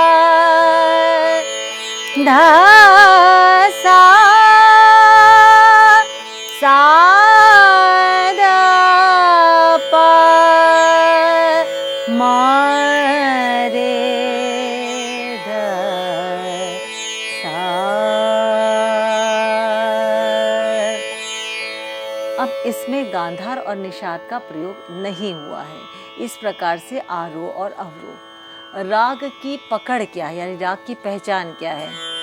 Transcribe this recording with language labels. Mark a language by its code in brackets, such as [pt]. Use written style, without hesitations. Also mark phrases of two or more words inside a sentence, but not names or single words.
[hi] धा सा ध प म रे ध सा। अब इसमें गांधार और निषाद का प्रयोग नहीं हुआ है। इस प्रकार से आरोह और अवरोह। राग की पकड़ क्या है यानी राग की पहचान क्या है?